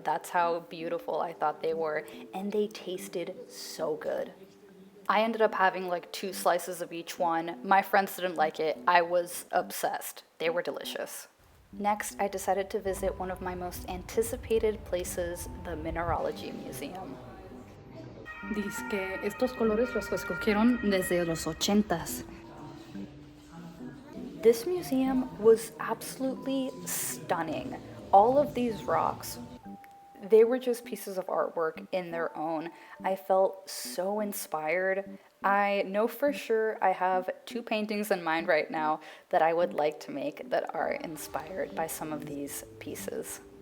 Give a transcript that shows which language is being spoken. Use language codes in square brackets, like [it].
[en] That's how beautiful I thought they were, and they tasted so good. I ended up having like 2 slices of each one. My friends didn't like it. I was obsessed. They were delicious. Next, I decided to visit one of my most anticipated places, the Mineralogy Museum. [es] Dice que estos colores los escogieron desde los 80s. [en] This museum was absolutely stunning. All of these rocks, they were just pieces of artwork in their own. I felt so inspired. I know for sure I have 2 paintings in mind right now that I would like to make that are inspired by some of these pieces.